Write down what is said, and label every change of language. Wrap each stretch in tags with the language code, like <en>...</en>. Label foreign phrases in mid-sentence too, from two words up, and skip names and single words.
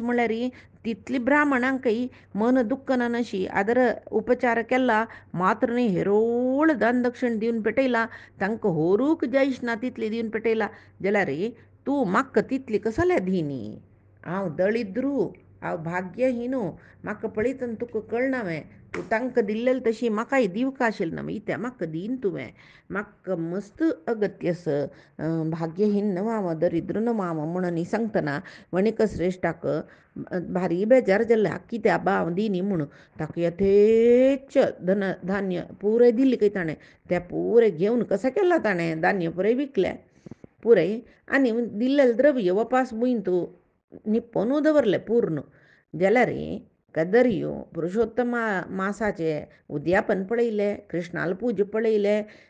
<kok>म्हळ्यार तितली ब्राह्मणांकय मन दुःखना नशी आदर उपचार केला मात्र न्ही हेरोळ दान दक्षिण दिवन पेटयला तांकां होरूक जयश ना तितली दिवन पेटयला जाल्यार तूं म्हाका तितली कसल्या दिनी हांव दळिद्रू हांव भाग्यहीनो म्हाका पळयतना तुका कळना तूं तांकां दिल्लेली तशी म्हाकाय दिवका आशिल्ली ना इत्या म्हाका दीन तुवें म्हाका मस्त अगत्य भाग्यहीन न व्हांव दरिद्र न व्हांव म्हणून सांगतना वणिक श्रेश्ठाक भारी बेजार जाल्लें कित्या भाव दिनी म्हणून ताका यथेच्छ धान्य पुरे दिल्ली खंय ताणें तें पुरे घेवन कशें केलां ताणें धान्य पुरे विकलें पुरय आनी दिल्लेलें द्रव्य वपास बुंय तूं निप्पोनू दवरलें पूर्ण जाल्यार कदरियो पुरुषोत्तम मासाचे उद्यापन पळयलें कृष्णाल पूज पळयलें</kok>